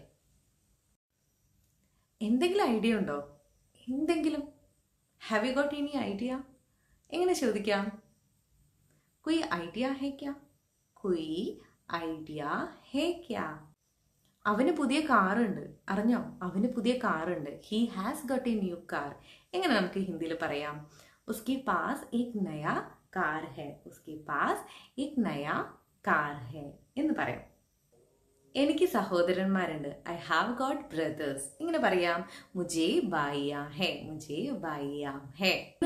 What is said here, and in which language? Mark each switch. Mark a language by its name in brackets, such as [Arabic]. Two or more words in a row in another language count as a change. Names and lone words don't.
[Malayalam] എന്തെങ്കിലും ഐഡിയ ഉണ്ടോ? എന്തെങ്കിലും? [English] have you got any idea? [Malayalam] എങ്ങനെ ചോദിക്കാം? [Hindi] कोई आइडिया है क्या? कोई आइडिया है क्या? [Malayalam] അവന് പുതിയ കാറുണ്ട്. അറിഞ്ഞോ? അവന് പുതിയ കാറുണ്ട്. [English] he has got a new car. [Malayalam] എങ്ങനെ നമുക്ക് ഹിന്ദിയിൽ പറയാം? [Hindi] उसकी पास एक नया कार है. उसके पास एक नया कार है [Malayalam] എന്ന് പറയാം. എനിക്ക് സഹോദരന്മാരുണ്ട്. [English] I have got brothers. [Malayalam] ഇങ്ങനെ പറയാം. [Hindi] मुझे भैया है. मुझे भैया है.